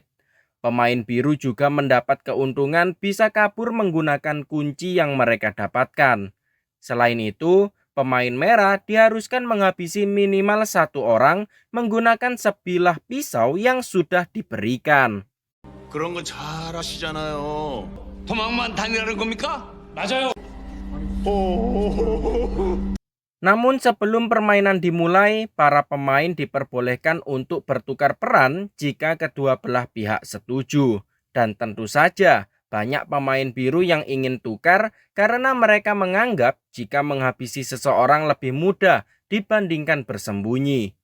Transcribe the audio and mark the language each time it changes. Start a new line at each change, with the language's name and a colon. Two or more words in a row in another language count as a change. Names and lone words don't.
Indonesian: Pemain biru juga mendapat keuntungan bisa kabur menggunakan kunci yang mereka dapatkan. Selain itu, pemain merah diharuskan menghabisi minimal satu orang menggunakan sebilah pisau yang sudah diberikan.
Korean: 그런 거 잘 아시잖아요. 도망만 다니라는 겁니까? 맞아요.
Indonesian: Namun sebelum permainan dimulai, para pemain diperbolehkan untuk bertukar peran jika kedua belah pihak setuju. Dan tentu saja banyak pemain biru yang ingin tukar karena mereka menganggap jika menghabisi seseorang lebih mudah dibandingkan bersembunyi.